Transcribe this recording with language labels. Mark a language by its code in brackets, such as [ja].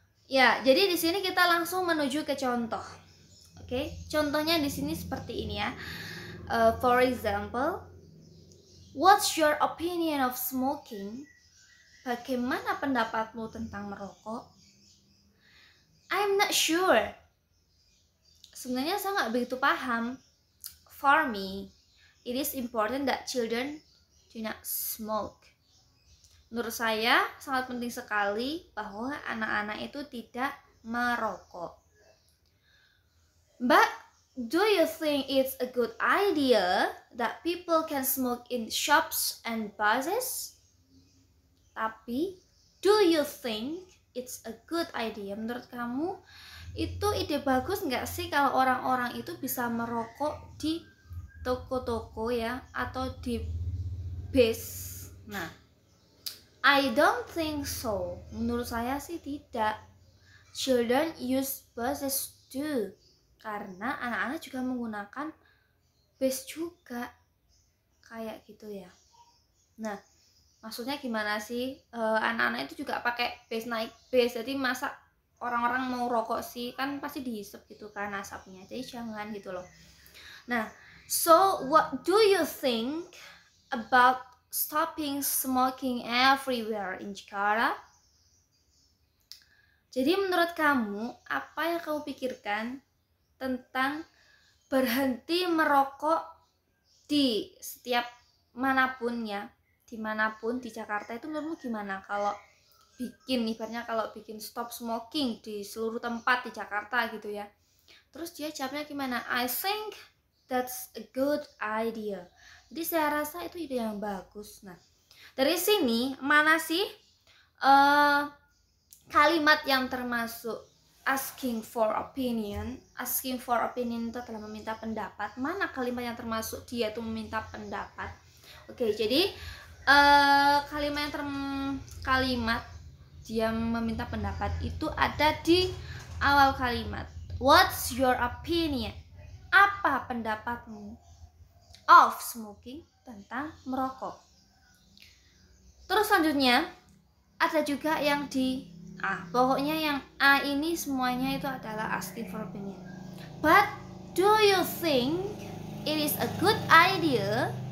[id] Ya, jadi di sini kita langsung menuju ke contoh. Oke, contohnya di sini seperti ini ya. [en] For example, what's your opinion of smoking? [id] Bagaimana pendapatmu tentang merokok? [en] I'm not sure. [id] Sebenarnya saya nggak begitu paham. [en] For me, it is important that children do not smoke. [id] Menurut saya sangat penting sekali bahwa anak-anak itu tidak merokok. [en] But do you think it's a good idea that people can smoke in shops and buses? [id] Tapi, [en] do you think it's a good idea? [id] Menurut kamu itu ide bagus nggak sih kalau orang-orang itu bisa merokok di toko-toko ya, atau di bis? Nah, [en] I don't think so. [id] Menurut saya sih tidak. [en] Children use buses too, [id] karena anak-anak juga menggunakan bis juga, kayak gitu ya. Nah, maksudnya gimana sih? Anak-anak itu juga pakai bis, naik bis. Jadi masa orang-orang mau rokok sih, kan pasti dihisap gitu kan asapnya. Jadi jangan gitu loh. [en] Nah, so what do you think about stopping smoking everywhere in Jakarta? [id] Jadi menurut kamu, apa yang kamu pikirkan tentang berhenti merokok di setiap manapun ya, dimanapun di Jakarta itu menurutmu gimana? Kalau ibaratnya kalau bikin [en] stop smoking [id] di seluruh tempat di Jakarta gitu ya. Terus dia jawabnya gimana? [en] I think that's a good idea. [id] Jadi saya rasa itu ide yang bagus. Nah, dari sini mana sih kalimat yang termasuk asking for opinion? Asking for opinion itu adalah meminta pendapat. Mana kalimat yang termasuk dia itu meminta pendapat? Oke, jadi kalimat dia meminta pendapat itu ada di awal kalimat. [en] What's your opinion? [id] Apa pendapatmu [en] of smoking, [id] tentang merokok? Terus selanjutnya ada juga yang di A. Pokoknya yang A ini semuanya itu adalah asking for opinion. [en] But do you think it is a good idea?